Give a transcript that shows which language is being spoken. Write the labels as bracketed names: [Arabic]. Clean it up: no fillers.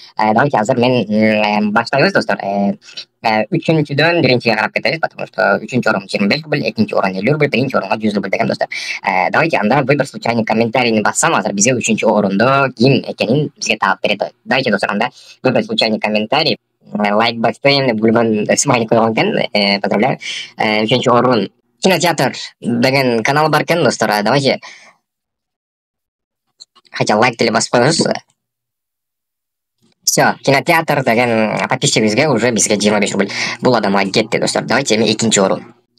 [Kyrgyz] Давайте азыр мен баштайбыз достор. Үчүнчүдөн биринчиге карап кетебиз, [Russian] потому что [Kyrgyz] үчүнчү орун 25 рубль, экинчи орун 50 рубль, биринчи орунга 100 рубль деген достор. Давайте анда [Russian] выбор случайный [Kyrgyz] комментарийни бассам, азыр бизге үчүнчү орундо ким экенин бизге таап берет. Давайте достор анда [Russian] выбор случайный [Kyrgyz] комментарий, лайк баспайм деп бүлгөн смайлик койгон экен. [Russian] Поздравляю. [Kyrgyz] Үчүнчү орун кинотеатр деген канал бар экен достор. Давайте хотя лайк деле басып коебуз. Все, кинотеатр деген подписчигибизге уже бизге 25 рубль. Бул адамга кетти достор. Давайте эми экинчи орун.